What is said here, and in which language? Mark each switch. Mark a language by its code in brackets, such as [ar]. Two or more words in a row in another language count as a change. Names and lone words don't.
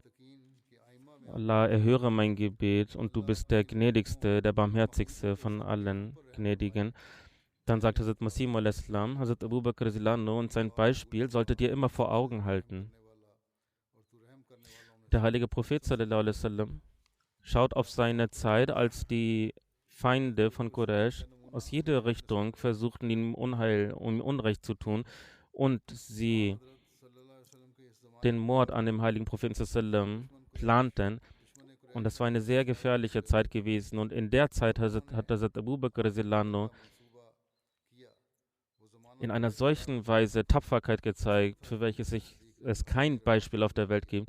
[de] Allah, erhöre mein Gebet und du bist der gnädigste, der barmherzigste von allen Gnädigen. Dann sagt Hazrat Masih al-Islam, Hazrat Abu Bakr Rizilano und sein Beispiel solltet ihr immer vor Augen halten. Der heilige Prophet [ar] صلى الله عليه وسلم [de] schaut auf seine Zeit, als die Feinde von Quraysh aus jeder Richtung versuchten, ihm Unheil und Unrecht zu tun und sie den Mord an dem heiligen Propheten sallam planten. Und das war eine sehr gefährliche Zeit gewesen. Und in der Zeit hat Hazrat Abu Bakr Radhiyallahu in einer solchen Weise Tapferkeit gezeigt, für welches es kein Beispiel auf der Welt gibt.